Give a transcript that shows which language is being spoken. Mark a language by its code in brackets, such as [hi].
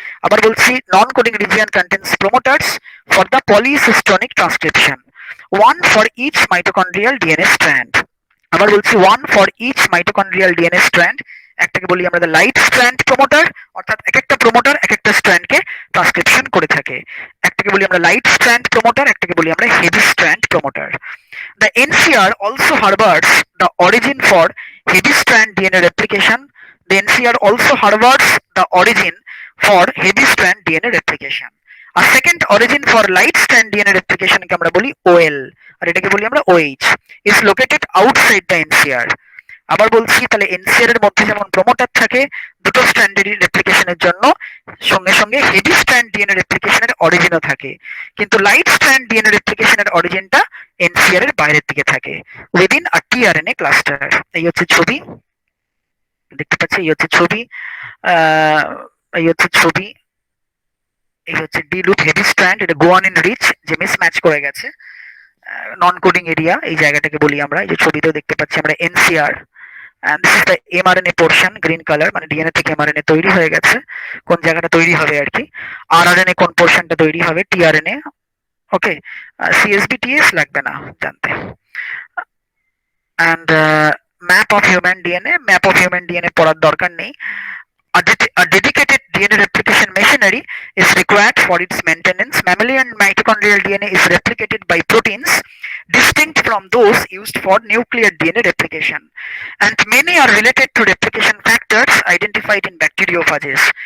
[bn] আবার বলছি [en] Non coding region contains promoters for the polycistronic transcription, one for each mitochondrial DNA strand. [bn] আবার বলছি [en] One for each mitochondrial DNA strand. [bn] একটাকে বলি আমরা দ্য লাইট স্ট্র্যান্ড প্রমোটার, অর্থাৎ এক একটা প্রমোটার এক একটা স্ট্র্যান্ডকে ট্রান্সক্রিপশন করে থাকে। একটাকে বলি আমরা লাইট স্ট্র্যান্ড প্রমোটার, একটাকে বলি আমরা heavy strand promoter. [en] The NCR also harbors the origin for heavy strand DNA replication. The NCR also harbors the origin for heavy strand DNA replication. A second origin for light strand DNA replication [bn] কে আমরা বলি OL, আর এটাকে বলি আমরা OH, [en] is located outside the NCR. [bn] আবার বলছি তাহলে NCR এর মধ্যে যেমন প্রমোটার থাকে দুটো স্ট্র্যান্ডের রেপ্লিকেশনের জন্য, সঙ্গে সঙ্গে হেভি স্ট্র্যান্ড ডিএনএ রেপ্লিকেশনের অরিজিনও থাকে, কিন্তু লাইট স্ট্র্যান্ড ডিএনএ রেপ্লিকেশনের অরিজিনটা এনসিআর এর বাইরের দিকে থাকে [en] Within a tRNA cluster. [bn] এই হচ্ছে ছবি, দেখতে পাচ্ছি এই হচ্ছে ছবি, এই হচ্ছে ছবি, এই হচ্ছে ডি লুপ হেভি স্ট্র্যান্ড, এটা গুয়ানিন রিচ যে মিসম্যাচ করে গেছে নন কোডিং এরিয়া, এই জায়গাটাকে বলি আমরা। এই যে ছবিতেও দেখতে পাচ্ছি আমরা NCR, [en] and this is the mRNA portion, green color, [bn] মানে ডিএনএ থেকে এমআরএনএ তৈরি হয়ে গেছে, কোন জায়গাটা তৈরি হবে আর কি, আরআরএনএ কোন পোরশনটা তৈরি হবে, টিআরএনএ। ওকে, সিএসবি টিএস লাগবে না জানতে। and [en] map of human DNA, [bn] map of human DNA পড়ার দরকার নেই। [en] A dedicated DNA replication machinery is required for its maintenance. Mammalian mitochondrial DNA is replicated by proteins distinct from those used for nuclear DNA replication, and many are related to replication factors identified in bacteriophages.